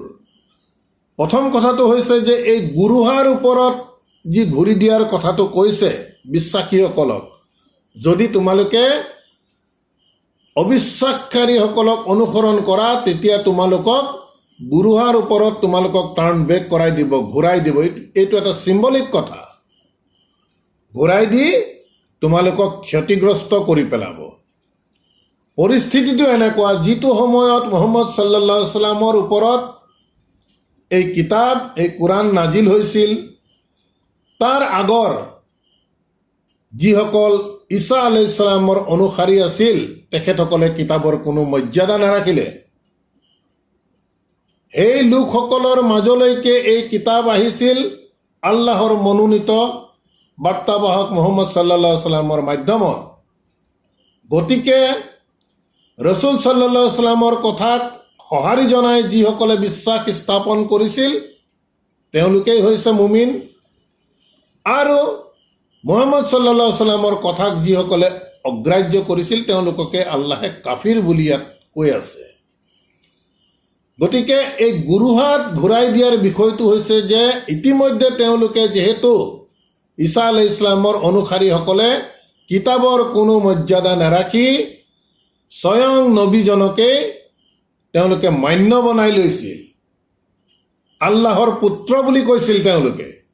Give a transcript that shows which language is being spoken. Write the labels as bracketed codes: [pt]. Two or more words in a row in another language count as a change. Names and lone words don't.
[as] প্ৰথম কথাটো হৈছে যে এই গুৰুহাৰ ওপৰত যি ঘূৰি দিয়াৰ কথাটো কৈছে বিশ্বাসীসকলক, যদি তোমালোকে অবিশ্বাসকাৰীসকলক অনুসৰণ কৰা তেতিয়া তোমালোকক গুৰুহাৰ ওপৰত তোমালোকক [en] turn back [as] কৰাই দিব, ঘূৰাই দিব। এইটো এটা চিম্বলিক কথা। ঘূৰাই দি তোমালোকক ক্ষতিগ্ৰস্ত কৰি পেলাব। পৰিস্থিতিটো এনেকুৱা, যিটো সময়ত মুহাম্মদ [ar] صلى الله عليه وسلم [as] ওপৰত এই কিতাপ, এই কোৰাণ নাজিল হৈছিল, তাৰ আগৰ যিসকল ঈসা [ar] عليه السلام [as] অনুসাৰী আছিল তেখেতসকলে কিতাপৰ কোনো মৰ্যাদা নাৰাখিলে। সেই লোকসকলৰ মাজলৈকে এই কিতাপ আহিছিল আল্লাহৰ মনোনীত বাৰ্তাবাহক মুহাম্মদ [ar] صلى الله عليه وسلم [as] মাধ্যমত। গতিকে ৰসুল [ar] صلى الله عليه وسلم [as] কথাক সঁহাৰি জনাই যিসকলে বিশ্বাস স্থাপন কৰিছিল তেওঁলোকেই হৈছে মুমিন, আৰু মুহাম্মদ [ar] صلى الله عليه وسلم [as] কথাক যিসকলে অগ্ৰাহ্য কৰিছিল তেওঁলোককে আল্লাহে কাফিৰ বুলি ইয়াত কৈ আছে। গতিকে এই গুৰুহাত ঘূৰাই দিয়াৰ বিষয়টো হৈছে যে ইতিমধ্যে তেওঁলোকে যিহেতু ঈসা [ar] عليه السلام [as] অনুসাৰীসকলে কিতাপৰ কোনো মৰ্যাদা নাৰাখি স্বয়ং নবীজনকে তেওঁলোকে মান্য বনাই লৈছিল, আল্লাহৰ পুত্ৰ বুলি কৈছিল তেওঁলোকে।